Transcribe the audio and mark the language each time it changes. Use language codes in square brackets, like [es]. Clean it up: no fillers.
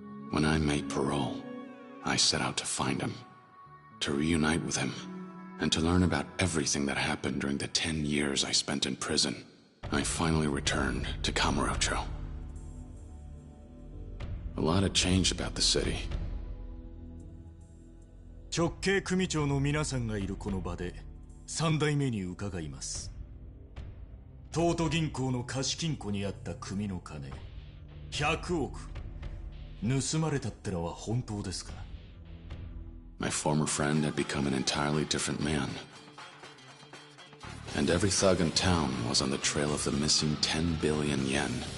[en] When I made parole, I set out to find him, to reunite with him, and to learn about everything that happened during the 10 years I spent in prison. I finally returned to Kamurocho. A lot had changed about the city. [ja] 直系組長の皆さんがいるこの場で3代目に伺います。東都銀行の貸金庫にあった組の金100億盗まれたってのは本当ですか？ [en] My former friend had become an entirely different man. And every thug in town was on the trail of the missing 10 billion yen.